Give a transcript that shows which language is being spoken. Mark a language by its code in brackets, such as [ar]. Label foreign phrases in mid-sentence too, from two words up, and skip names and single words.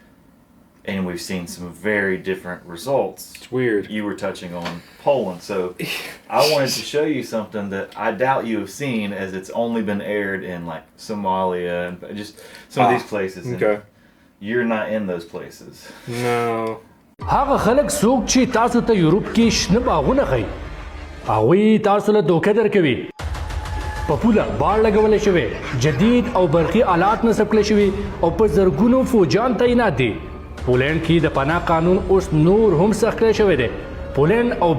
[en] And we've seen some very different results. It's weird. You were touching on Poland, so I wanted to show you something that I doubt you have seen, as it's only been aired in like Somalia and just some of these places. Okay. You're not in those places. No. [ps] هغه خلک څوک چې تاسو ته یورپ کې شنه باغونه ښیي هغوی تاسو له دوکه درکوي په پوله باړ لګولی شوی جدید او برقي آلات نصب کړی شوي او په زرګونو فوجان تعینات دي پولینډ کې د پناه قانون اوس نور هم سخت کړی شوی دی پولینډ او